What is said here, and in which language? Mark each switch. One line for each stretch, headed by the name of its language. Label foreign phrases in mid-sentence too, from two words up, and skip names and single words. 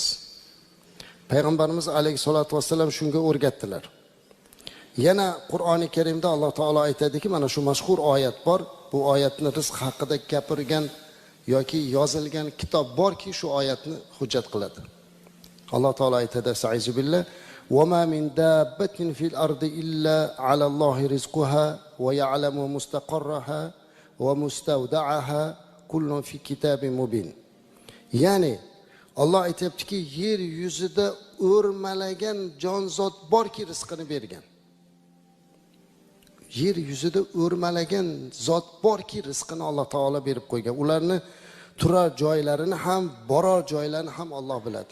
Uzbek: Payg'ambarimiz
Arabic: عليه الصلاة والسلام
Uzbek: shunga o'rgatdilar. Yana Qur'oni Karimda Alloh taolo aytadiki, mana shu mashhur oyat bor. Bu oyatni rizq haqida gapirgan yoki yozilgan kitob borki, shu oyatni hujjat qiladi. Alloh taolo aytadi:
Arabic: "أعوذ بالله وما من دابة في الأرض إلا على الله رزقها ويعلم مستقرها ومستودعها كل في كتاب مبين."
Uzbek: Ya'ni Alloh aytayaptiki, yer yuzida o'rmalagan jonzot borki rizqini bergan. Yer yuzida o'rmalagan zot borki rizqini Alloh taolo berib qo'ygan. Ularni turar joylarini ham, borar joylarini ham Alloh biladi.